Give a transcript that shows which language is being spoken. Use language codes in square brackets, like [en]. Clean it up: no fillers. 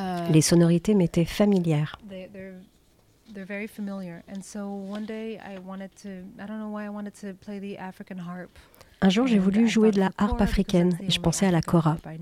[fr] Les sonorités m'étaient familières. [en] They're very familiar. And so one day I don't know why I wanted to play the African harp. [fr] Un jour, j'ai voulu jouer de la harpe africaine et je pensais à la kora.